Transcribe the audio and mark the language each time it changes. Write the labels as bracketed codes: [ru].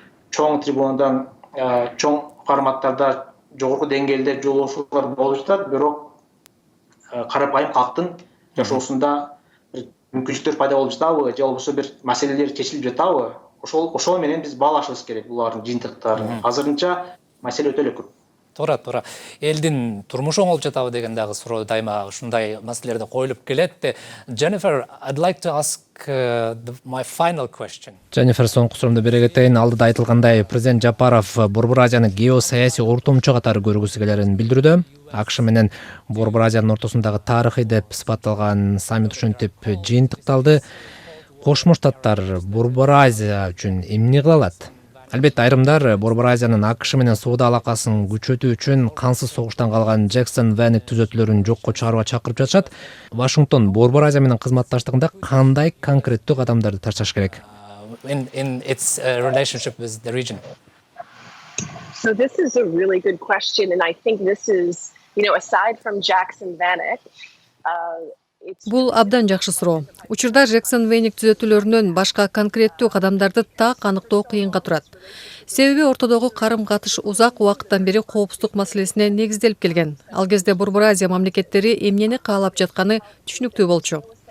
[ky] Чоң трибунадан, чоң форматтарда жогорку деңгээлде жолугушуулар болуп жатат, бирок карапайым калктын жашоосунда мүмкүнчүлүктөр пайда болуп жатабы, же болбосо бир маселелер чечилип жатабы? Ошол менен биз баалашыбыз керек булардын жыйынтыктарын. Азырынча маселе өтө эле көп. Туура. Элдин турмушу оңолуп жатабы деген дагы суроо дайыма ушундай маселелерде коюлуп келет. [en] Jennifer, I'd like to ask my final question. [ky] Jennifer, соңку суроомду бере кетейин. Алдыда айтылгандай, президент Жапаров Борбор Азияны геосаясий ортомчу катары көргүсү келерин билдирүүдө. АКШ менен Борбор Азиянын ортосундагы тарыхый деп сыпатталган саммит ушинтип жыйынтыкталды. Кошмо Штаттар Борбор Азия үчүн эмне кыла алат? Албетте айрымдар Борбор Азиянын АКШ менен соода алакасын күчөтүү үчүн кансыз согуштан калган Jackson Vanik түзөтүүлөрүн жокко чыгарууга чакырып жатышат. Вашингтон Борбор Азия менен кызматташтыгында кандай конкреттүү кадамдарды тартыш керек? [en] In its relationship with the region. So this is a really good question, and I think this is, aside from Jackson Vanik, [ky] Бул абдан жакшы суроо. Учурда Jackson Vanik түзөтүүлөрүнөн башка конкреттүү кадамдарды так аныктоо кыйынга турат. Себеби ортодогу карым-катыш узак убакыттан бери коопсуздук маселесине негизделип келген. Ал кезде Борбор Азия мамлекеттери эмнени каалап жатканы түшүнүктүү болчу.